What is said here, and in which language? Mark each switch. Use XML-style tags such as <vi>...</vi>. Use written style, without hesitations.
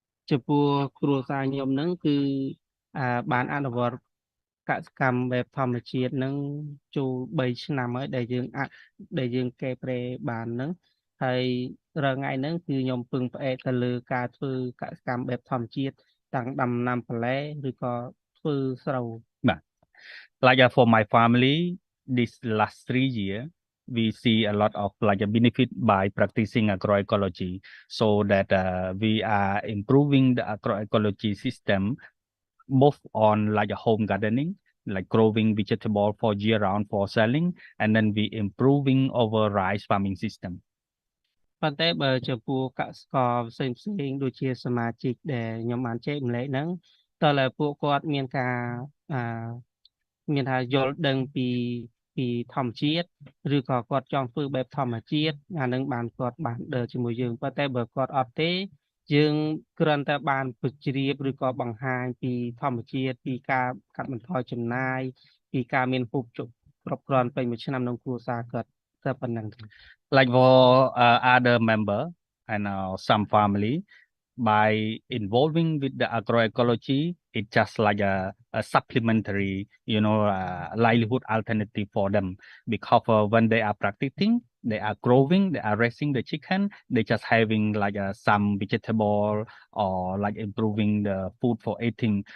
<km>ចំពោះគ្រួសារខ្ញុំហ្នឹងគឺបានអនុវត្តកសកម្មបែបធម្មជាតិហ្នឹងចូល3ឆ្នាំហើយដែលយើងកែប្រែបានហ្នឹងហើយរាល់ថ្ងៃហ្នឹងគឺខ្ញុំពឹងផ្អែកទៅលើការធ្វើកសកម្មបែបធម្មជាតិទាំងដាំដំណាំបន្លែឬក៏ធ្វើស្រូវ</km> <en>Like for my family this last 3 years we see a lot of like a benefit by practicing agroecology, so that we are improving the agroecology system both on like a home gardening, like growing vegetable for year round for selling, and then we improving our rice farming system.</en> <km>ប៉ុន្តែបើចំពោះកសិករផ្សេងដូចជាសមាជិកដែលខ្ញុំបានចែកម្លែកហ្នឹងតើពួកគាត់មានការមានថាយល់ដឹងពីធម្មជាតិឬក៏គាត់ចង់ធ្វើបែបធម្មជាតិអានឹងបានគាត់បានដើរជាមួយយើងប៉ុន្តែបើគាត់អត់ទេយើងគ្រាន់តែបានពជ្រាបឬក៏បង្ហាញពីធម្មជាតិពីការកាត់បន្ថយចំណាយពីការមានហូបចុកគ្រប់គ្រាន់ពេញមួយឆ្នាំក្នុងគ្រួសារគាត់តែប៉ុណ្្នឹង</km> <en>Like for other member and some family, by involving with the agroecology, it's just like a supplementary, livelihood alternative for them. Because when they are practicing, they are growing, they are raising the chicken, they just having like some vegetable or like improving the food for eating.</en>